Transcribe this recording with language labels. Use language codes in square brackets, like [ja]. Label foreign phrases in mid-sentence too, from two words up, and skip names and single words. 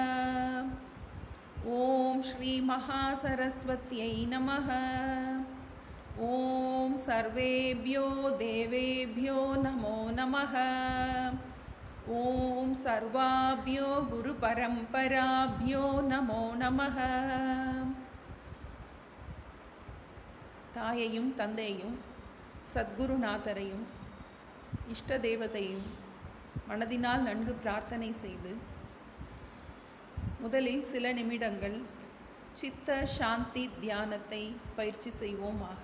[sa] ॐ श्रीमहासरस्वत्यै नमः। ॐ सर्वेभ्यो देवेभ्यो नमो नमः। ॐ सर्वाभ्यो गुरुपरम्पराभ्यो नमो नमः. [ta] தாயையும் தந்தையும் சத்குருநாதரையும் இஷ்ட தேவதையும் மனதினால் நன்கு பிரார்த்தனை செய்து முதலில் சில நிமிடங்கள் சித்த சாந்தி தியானத்தை பயிற்சி செய்வோமாக.